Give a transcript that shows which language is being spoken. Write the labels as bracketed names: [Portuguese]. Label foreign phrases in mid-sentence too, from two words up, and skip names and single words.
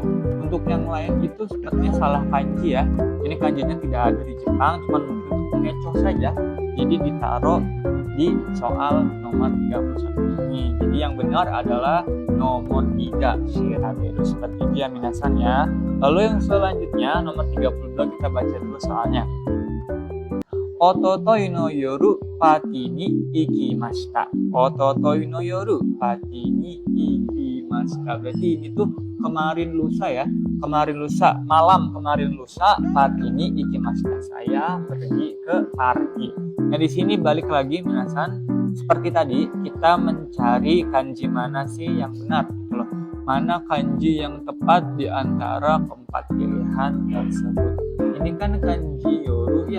[Indonesian] Untuk yang lain itu sepertinya salah kanji ya. Ini kanjinya tidak ada di Jepang, cuma mungkin untuk mengecoh saja. Jadi ditaruh di soal nomor 31 ini. Jadi yang benar adalah nomor 3 shiraberu, seperti itu ya minasan ya. Lalu yang selanjutnya nomor 32 kita baca dulu soalnya. [Japanese] 一昨日の夜パーティーに行きました. 一昨日の夜パーティーに行きました. [Indonesian] Berarti ini tuh kemarin lusa ya. Malam kemarin lusa [Japanese] パーティーに行きました. [Indonesian] Saya pergi ke party. Nah, di sini balik lagi minasan, seperti tadi kita mencari kanji mana sih yang benar. Loh, mana kanji yang tepat di antara keempat pilihan tersebut. Ini kan kanji yoru ya.